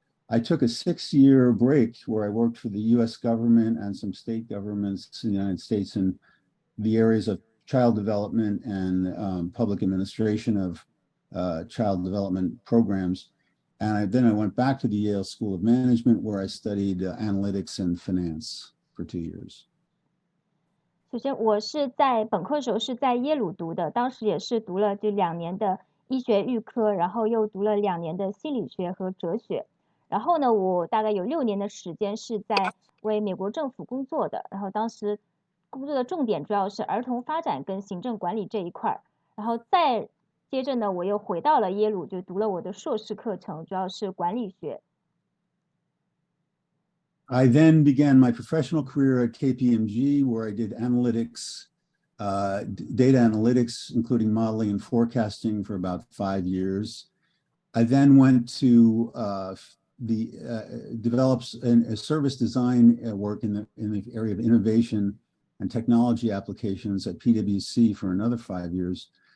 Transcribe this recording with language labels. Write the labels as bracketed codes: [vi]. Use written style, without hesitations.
[en] I took a 6-year break where I worked for the US government and some state governments in the United States in the areas of child development and public administration of child development programs. And then I went back to the Yale School of Management where I studied analytics and finance for 2 years. [zh] 首先，我是在本科的时候是在耶鲁读的，当时也是读了就2年的医学预科，然后又读了2年的心理学和哲学。然后呢，我大概有6年的时间是在为美国政府工作的，然后当时工作的重点主要是儿童发展跟行政管理这一块。然后再接着呢，我又回到了耶鲁，就读了我的硕士课程，主要是管理学。 [en] I then began my professional career at KPMG, where I did analytics, data analytics, including modeling and forecasting for about 5 years. I then went to develops a service design work in the area of innovation and technology applications at PwC for another 5 years.